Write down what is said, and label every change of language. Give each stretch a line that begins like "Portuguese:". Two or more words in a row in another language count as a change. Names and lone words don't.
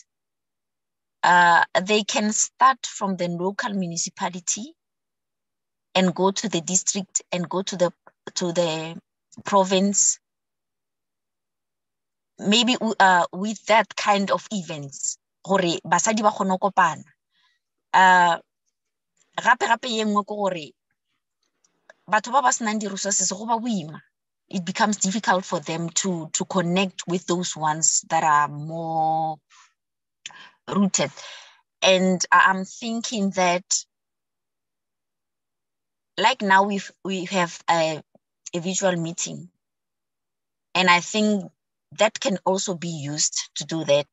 English: They can start from the local municipality and go to the district and go to the province, maybe with that kind of events.
Northern Sotho: Basadi ba kgone go kopana. Gape ye nngwe ke gore batho ba ba senang di-resources go ba boima.
English: It becomes difficult for them to connect with those ones that are more rooted. And I'm thinking that, like now we have a visual meeting, and I think that can also be used to do that.